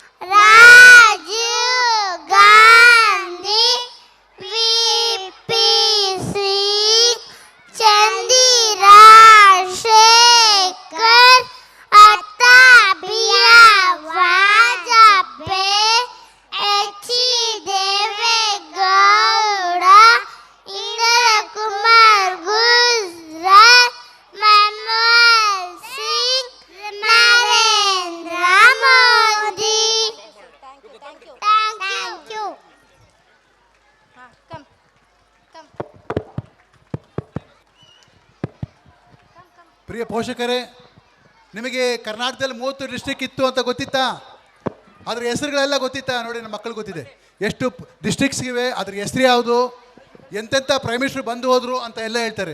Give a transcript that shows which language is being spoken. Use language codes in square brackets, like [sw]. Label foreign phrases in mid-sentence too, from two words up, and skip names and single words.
[en] Rajiv Gandhi, VP Singh, Chandira Shekhar, Attabiya Vajpayee, H.D. Devegowda, Indira Kumar Gujral, Manmohan Singh, Narendra Modi. Thank you. Come. [kn] ಪ್ರಿಯ ಪೋಷಕರೇ, ನಿಮಗೆ ಕರ್ನಾಟಕದಲ್ಲಿ 30 ಡಿಸ್ಟ್ರಿಕ್ಟ್ ಇತ್ತು ಅಂತ ಗೊತ್ತಿತ್ತಾ? ಅದ್ರ ಹೆಸರುಗಳೆಲ್ಲ ಗೊತ್ತಿತ್ತಾ? ನೋಡಿ, ನಮ್ಮ ಮಕ್ಕಳು ಗೊತ್ತಿದೆ ಎಷ್ಟು ಡಿಸ್ಟ್ರಿಕ್ಟ್ಸ್ಗಿವೆ, ಅದ್ರ ಹೆಸರು ಯಾವುದು, ಎಂತೆಂಥ [en] prime minister [kn] ಬಂದು ಹೋದರು ಅಂತ ಎಲ್ಲ ಹೇಳ್ತಾರೆ.